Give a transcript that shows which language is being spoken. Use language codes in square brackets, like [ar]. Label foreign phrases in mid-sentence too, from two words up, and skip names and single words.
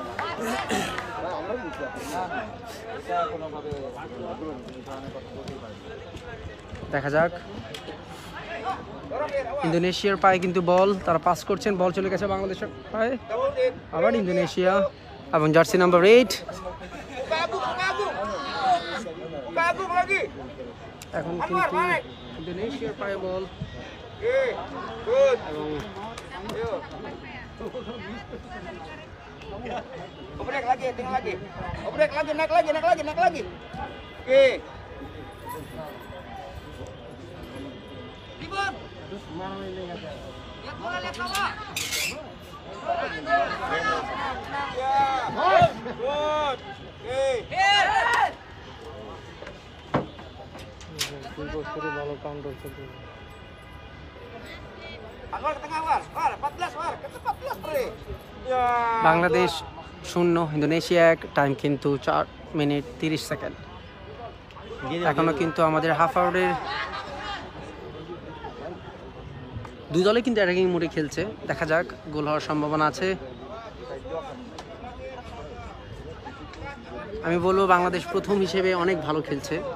[bn] দেখা যাক, ইন্দোনেশিয়ার পায়ে কিন্তু বল, তারা পাস করছেন, বল চলে গেছে বাংলাদেশের পায়ে। আবার ইন্দোনেশিয়া এবং জার্সি নাম্বার 8 এখন কিন্তু ইন্দোনেশিয়ার পায়ে বল এবং [id] Obrek lagi, tengah lagi. Obrek lagi, naik lagi, naik lagi, naik lagi. Oke. Ribut. Lihat bola, lihat bola. Ya. Good. Oke. Anwar ke tengah, War. War, 14, War. Ke 14, Bre. Ya. [bn] বাংলাদেশ 0 ইন্দোনেশিয়া 1, টাইম কিন্তু 4 মিনিট 30 সেকেন্ড। এখনো কিন্তু আমাদের হাফ আওয়ারের দুই দলে কিন্তু অ্যাটাকিং মোডে খেলছে, দেখা যাক গোল হওয়ার সম্ভাবনা আছে। আমি বলবো বাংলাদেশ প্রথম হিসেবে অনেক ভালো খেলছে।